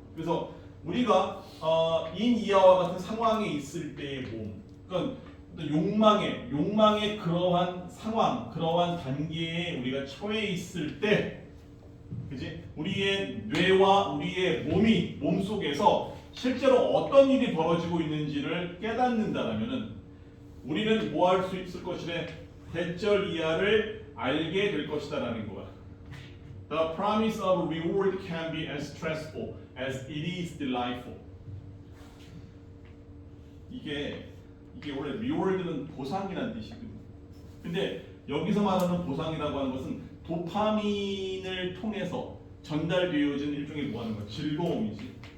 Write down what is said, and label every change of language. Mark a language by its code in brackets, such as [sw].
[ko] 그래서 우리가 in 이하와 같은 상황에 있을 때의 몸, 그러니까 욕망의 그러한 상황, 그러한 단계에 우리가 처해 있을 때, 그지? 우리의 뇌와 우리의 몸 속에서 실제로 어떤 일이 벌어지고 있는지를 깨닫는다라면은 우리는 뭐 할 수 있을 것이래? 대절 이하를 알게 될 것이다라는 거야. [en] The promise of reward can be as stressful as it is delightful. [ko] 이게 원래 reward는 보상이라는 뜻이거든요. 근데 여기서 말하는 보상이라고 하는 것은 도파민을 통해서 전달되어진 일종의 뭐 하는 거야? 즐거움이지.